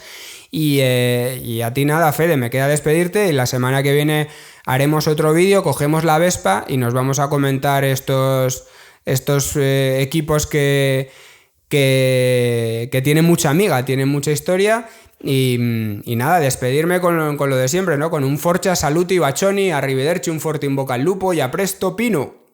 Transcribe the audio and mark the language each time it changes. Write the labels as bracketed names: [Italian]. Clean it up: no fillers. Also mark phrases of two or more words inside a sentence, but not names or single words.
[Spanish] Y a ti nada, Fede, me queda despedirte, y la semana que viene haremos otro vídeo, cogemos la Vespa y nos vamos a comentar estos equipos que tienen mucha amiga, tienen mucha historia. Y nada, despedirme con lo de siempre, ¿no? Con un [Italian] Forza, Saluti, Bacioni, Arrivederci, un forte in bocca al lupo [Spanish] y [Italian] a presto, [Spanish] Pino.